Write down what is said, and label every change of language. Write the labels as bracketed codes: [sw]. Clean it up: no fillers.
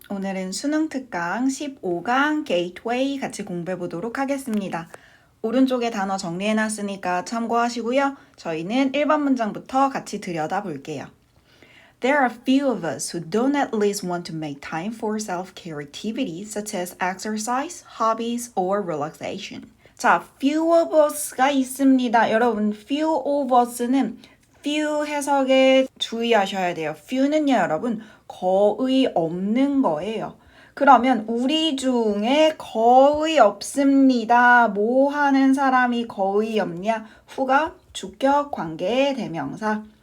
[ko] 오늘은 수능 특강 15강 Gateway 같이 공부해 보도록 하겠습니다. 오른쪽에 단어 정리해 놨으니까 참고하시고요. 저희는 1번 문장부터 같이 들여다 볼게요. [en] There are few of us who don't at least want to make time for self-care activities such as exercise, hobbies, or relaxation. [ko] 자, [en] few of us [ko] 가 있습니다. 여러분, few of us는 few 해석에 주의하셔야 돼요. few는요, 여러분, 거의 없는 거예요. 그러면 우리 중에 거의 없습니다. 뭐 하는 사람이 거의 없냐? 후가 주격 관계의 대명사.